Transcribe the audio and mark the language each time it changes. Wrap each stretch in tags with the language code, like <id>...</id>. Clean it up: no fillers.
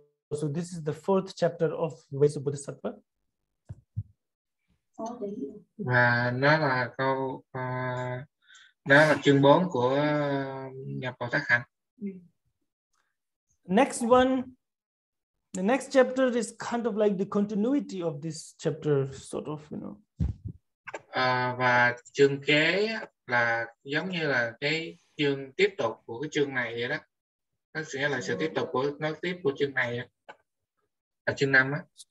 <en>So this is the 4th chapter of Ways of Bodhisattva.</en> <vi>Và nó là đó là chương 4 của nhập Bồ Tát Hạnh.</vi> <en>Next one, the next chapter is kind of like the continuity of this chapter, sort of, you know.</en> <vi>Và chương kế là giống như là cái chương tiếp tục của cái chương này vậy đó. Nó sẽ là sự tiếp tục của nói tiếp của chương này, là chương 5 á.</vi>